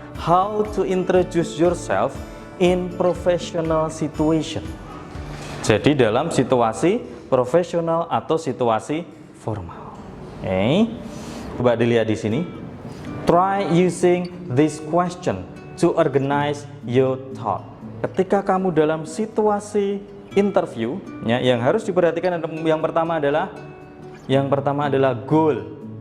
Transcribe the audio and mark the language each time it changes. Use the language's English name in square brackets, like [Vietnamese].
[English] how to introduce yourself in professional situation. [Indonesian] Jadi dalam situasi profesional atau situasi formal. Oke. Coba dilihat di sini. [English] Try using this question to organize your thought. [Indonesian] Ketika kamu dalam situasi interview, ya, yang harus diperhatikan yang pertama adalah goal.